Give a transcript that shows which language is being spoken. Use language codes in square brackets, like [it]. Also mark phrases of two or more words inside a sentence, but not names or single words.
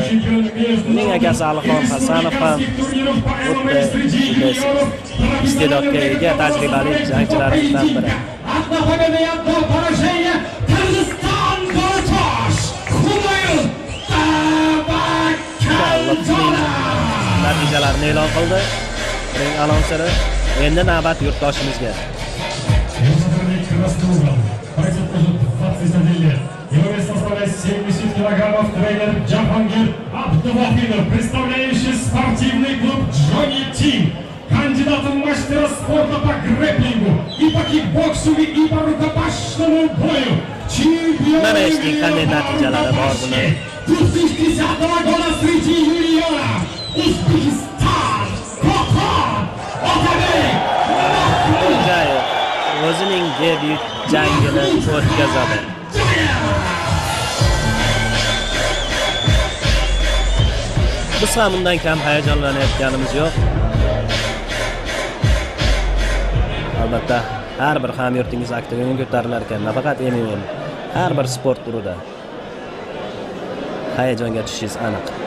[uz] Uning akasi Alixon Hasanov ham iste'dodga ega tajribali jangchilarimizdan biri. Natijalarini e'lon qildi. Ring anonseri endi navbat yurtdoshimizga. [ru] Его вес составляет 70 килограммов. Тренер Джахангир Абдувахидов, представляющий спортивный клуб Джонни Тим, кандидат в мастера спорта по грэпплингу и по кикбоксу и по рукопашному бою. Чемпион мира 2010 года среди юниоров. Узбекистан, Kokon, [uz] Otabek. O'zining debyut jangini o'tkazadi. Biz ham undan kam hayajonlanayotganimiz yo'q. Albatta, har bir hamyurtingiz aktivining ko'tarilar ekan, nafaqat MMA, har bir sport turida hayajonga tushishingiz aniq.